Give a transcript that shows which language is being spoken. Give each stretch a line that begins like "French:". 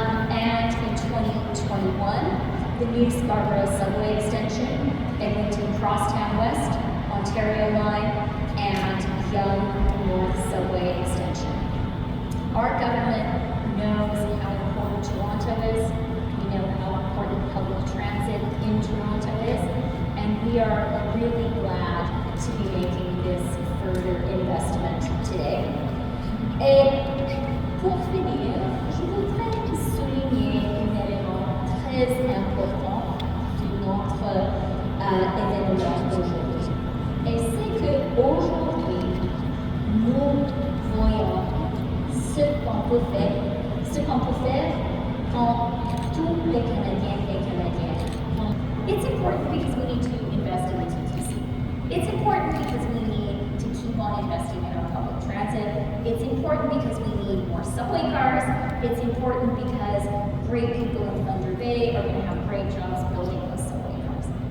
English: And in 2021, the new Scarborough subway extension, Eglinton Crosstown West, Ontario Line, and Yonge North subway extension. Our government knows how important Toronto is. We know how important public transit in Toronto is. And we are really glad to be making this further investment today.
French: Et pour finir, je voudrais souligner un élément très important de notre événement d'aujourd'hui. Et c'est qu'aujourd'hui, nous voyons ce qu'on peut faire quand tous les Canadiens et Canadiennes.
English: It's important because we need to invest in the TTC. It's important because we need to keep on investing in our public transit. It's important because we need more subway cars. It's important because great people in Thunder Bay are going to have great jobs building those subway cars.